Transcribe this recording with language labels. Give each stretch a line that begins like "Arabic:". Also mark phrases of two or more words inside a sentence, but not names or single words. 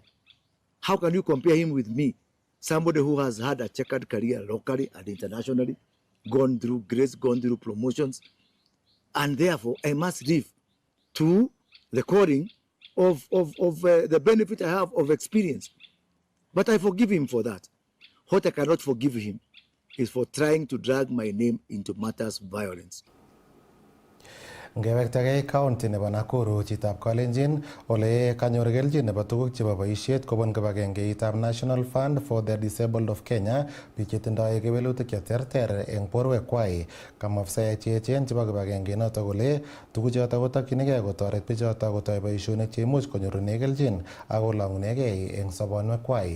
English: How can you compare him with me? Somebody who has had a checkered career locally and internationally, gone through grades, gone through promotions, and therefore I must live to the calling of the benefit I have of experience. But I forgive him for that. What I cannot forgive him is for trying to drag my name into matters of violence.
Kalenjin: Ngewektagei county nebo Nakuru chitab Kalenjin ole kanyor kelchin nebo tuguk chebo boisiet kobun kibagengeitab National Fund for the Disabled of Kenya, biik chetindoi kewelutik cheterter eng borwekwai. Kamwa afisaek cheechen chebo kibagengenoto kole tuguchoto kotokyinigei kotoret bichoto kotoi boisionik cheimuch konyorune kelchin ak kolong'unegei eng sobonwekwai.